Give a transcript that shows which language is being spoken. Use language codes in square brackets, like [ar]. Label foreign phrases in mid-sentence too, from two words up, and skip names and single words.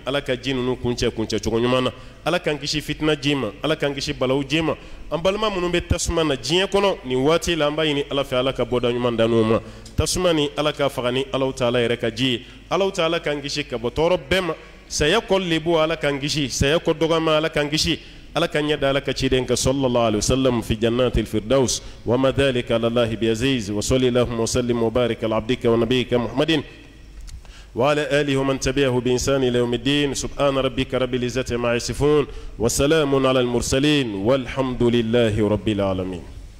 [bm] Ala ka ji ninnu kuncɛ cogo ɲuman na Ala k'an kisi fitina ji ma Ala k'an kisi balawu ji ma an balima minnu bɛ tasuma na diɲɛ kɔnɔ nin waati la an b'a ɲini Ala fɛ Ala ka bɔda ɲuman dan n'u ma tasuma ni Ala ka faga ni Alahu taala yɛrɛ ka ji ye Alahu taala k'an kisi ka bɔ tɔɔrɔ bɛɛ ma saya kɔ lebu Ala k'an kisi saya kɔ dɔgɔma Ala k'an kisi Ala ka ɲɛ da Ala ka ciden ka [ar] صلى الله عليه وسلم في جنة الفردوس وما ذلك على الله بعزيز وصلى الله وسلم وبارك على عبدك ونبيك محمد وعلى آله ومن تبعه بإنسان إلى يوم الدين سبحان ربك رب العزة عما يصفون وسلام على المرسلين والحمد لله رب العالمين